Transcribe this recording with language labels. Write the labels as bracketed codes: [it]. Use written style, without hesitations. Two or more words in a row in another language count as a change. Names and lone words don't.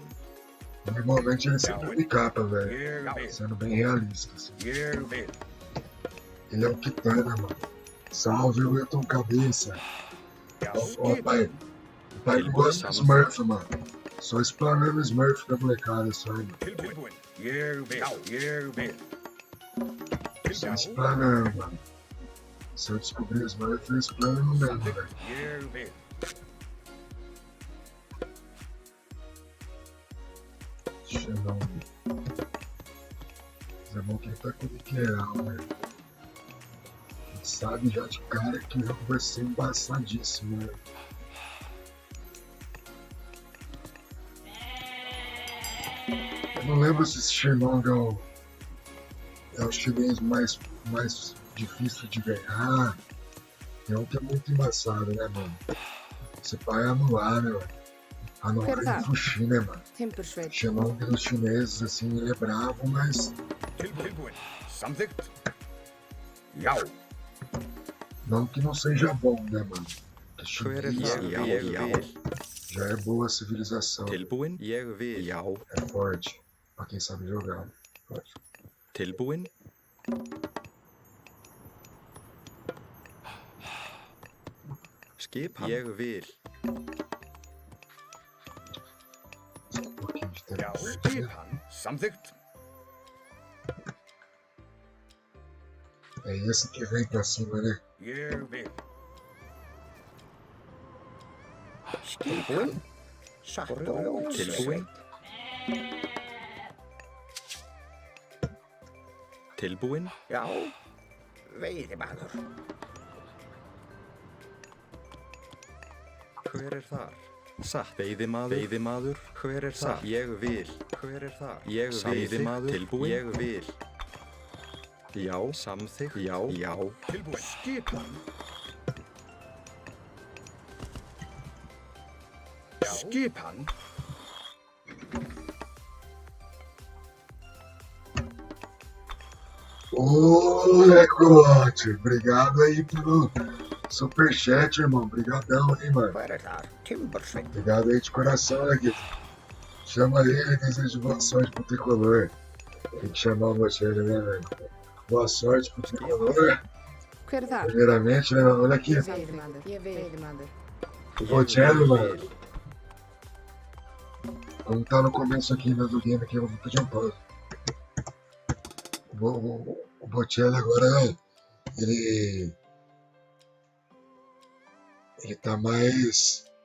[pt] Normalmente ele sempre me capa, velho. Sendo bem realista, assim. Ele é um Kitana, mano. Salve, Wilton Cabeça. [is] Já, [pt] Ó, pai. O pai não gosta de Smurf, mano. Só explanando Smurf da molecada, só, mano. [is] tilbúin. Ég vil. [pt] Só explanando, mano. Se eu descobrir Smurf, eu explano mesmo, velho. [is] Ég vil. Xenão. [pt] Mas é bom que ele tá com o literal, velho. A gente sabe já de cara que o jogo vai ser embaçadíssimo, né? Eu não lembro se esse Shenlong é o chinês mais difícil de ganhar. É um que é muito embaçado, né, mano? Você vai anular, né, mano? Anular Verdade. e Fuxi, né, mano? [is] Tempersveit. [pt] Shenlong dos chineses, assim, ele é bravo, mas [is] Tilbúin. Samþykkt. Já. [pt] não que não seja bom, né, mano? Porque [is] Hver er [pt] chinês [is] það? Ég vil. [pt] já é boa a civilização, [is] Tilbúin? Ég vil. Já. [pt] é forte, pra quem sabe jogar. Forte. [is] Tilbúin? Skipan? Ég vil. [pt] Um pouquinho de tempo. [is] Já, skipan. Samþykkt. [pt] É esse que vem pra cima, né? [is] Ég vil. Skipan. Satt og Tilbúin? Tilbúin? Já. Veiðimaður. Hver er þar? Satt. Veiðimaður. Hver er þar? Ég vil. Hver er þar? Ég vil. Veiðimaður. Tilbúin? Ég vil. Já. Samþykkt. Já. Já. Tilbúin. Skipan. Já. Skipan. [pt] Ô, Lecote, obrigado aí pelo superchat, irmão. Obrigadão aí, mano. [is] Hver er þar? Timbersveit. [pt] Obrigado aí de coração, né, Guito? Chama ele e desejo boa sorte pro tricolor. Tem que chamar o Bocelli, né, velho? Boa sorte pro tricolor. [is] Hver er það? [pt] Primeiramente, né, olha aqui. [is] Veiðimaður. Ég veiðimaður. [pt] O Bocelli, mano. Vamos estar no começo aqui né, do game aqui, eu vou pedir um pause. O Bocelli agora, ele tá mais...